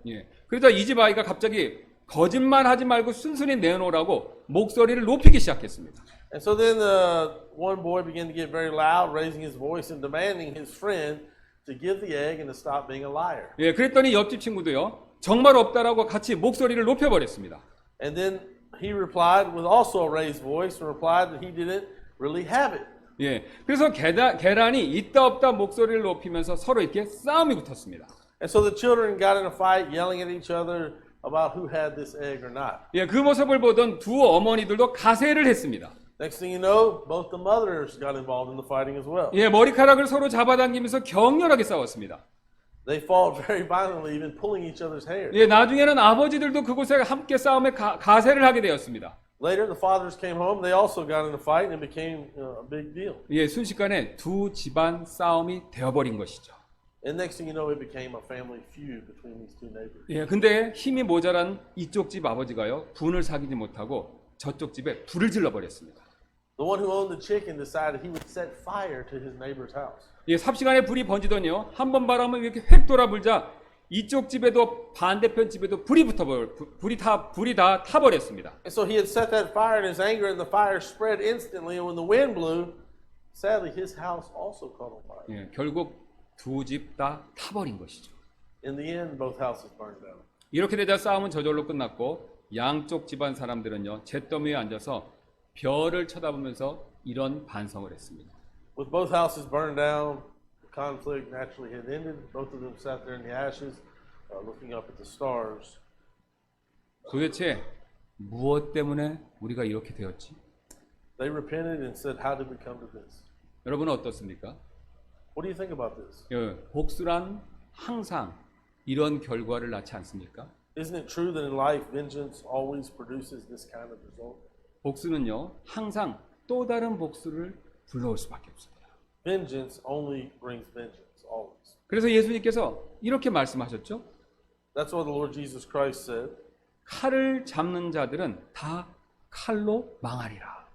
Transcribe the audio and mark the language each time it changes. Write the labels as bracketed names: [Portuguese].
[Korean] 예, 그러자 이 집 아이가 갑자기 거짓말하지 말고 순순히 내놓으라고 목소리를 높이기 시작했습니다. [English] And so then one boy began to get very loud, raising his voice and demanding his friend to give the egg and to stop being a liar. [Korean] 예, 그랬더니 옆집 친구도요, 정말 없다라고 같이 목소리를 높여버렸습니다. [English] And then he replied with also a raised voice and replied that he didn't really have it. [Korean] 예, 그래서 계란이 있다 없다 목소리를 높이면서 서로 이렇게 싸움이 붙었습니다. [English] And so the children got in a fight, yelling at each other about who had this egg or not. [Korean] 예, 그 모습을 보던 두 어머니들도 가세를 했습니다. [English] Next thing you know, both the mothers got involved in the fighting as well. [Korean] 예, 머리카락을 서로 잡아당기면서 격렬하게 싸웠습니다. [English] They fought very violently, even pulling each other's hair. [Korean] 예, 나중에는 아버지들도 그곳에 함께 싸움에 가세를 하게 되었습니다. [English] Later, the fathers came home. They also got in a fight, and it became a big deal. [Korean] 예, 순식간에 두 집안 싸움이 되어버린 것이죠. [English] And next thing you know, it became a family feud between these two neighbors. [Korean] 예, 근데 힘이 모자란 이쪽 집 아버지가요, 분을 사귀지 못하고 저쪽 집에 불을 질러버렸습니다. [English] The one who owned the chicken decided he would set fire to his neighbor's house. [Korean] 예, 삽시간에 불이 번지더니요, 한 번 바람을 이렇게 획 돌아불자 이쪽 집에도 반대편 집에도 불이 다 타버렸습니다. [English] And so he had set that fire in his anger, and the fire spread instantly. And when the wind blew, sadly, his house also caught on fire. [Korean] 예, 결국 두 집 다 타버린 것이죠. [English] In the end, both houses burned down. [Korean] 이렇게 되자 싸움은 저절로 끝났고 양쪽 집안 사람들은요, 잿더미에 앉아서 별을 쳐다보면서 이런 반성을 했습니다. [English] With both houses burned down, the conflict naturally had ended. Both of them sat there in the ashes, looking up at the stars. [Korean] 도대체 무엇 때문에 우리가 이렇게 되었지? [English] They repented and said, "How did we come to this?" [Korean] 여러분은 어떻습니까? [English] What do you think about this? [Korean] 예, 복수란 항상 이런 결과를 낳지 않습니까? [English] Isn't it true that in life, vengeance always produces this kind of result? [Korean] 복수는요, 항상 또 다른 복수를 불러올 수밖에 없습니다. [English] Vengeance only brings vengeance, always. [Korean] 그래서 예수님께서 이렇게 말씀하셨죠. [English] That's what the Lord Jesus Christ said. [Korean] 칼을 잡는 자들은 다 칼로 망하리라.